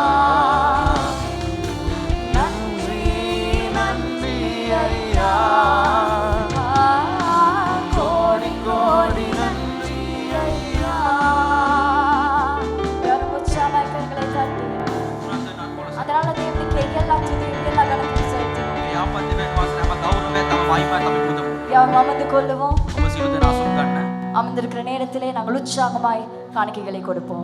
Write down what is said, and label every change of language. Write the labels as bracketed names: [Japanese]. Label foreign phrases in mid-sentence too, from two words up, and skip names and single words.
[Tamil] நன்றி நன்றி ஐயா, கோடி கோடி நன்றி ஐயா. யாரும் உற்சாகமாய் கரங்களை தட்டி, அதனால தேவனுக்கு எல்லா துதியும் எல்லா கணக்கும் செலுத்தி [Sinhala] යාපත් දෙවියන් වහන්සේ හැම ගෞරවයක් තම මහිමය තමයි පුදමු. [Tamil] யாரும் அமர்ந்து கொள்ளுவோம். [Sinhala] ඔබ සියලු දෙනා අසුන් ගන්න. [Tamil] அமர்ந்திருக்கிற நேரத்திலே நாங்கள் உற்சாகமாய் காணிக்கைகளை கொடுப்போம்.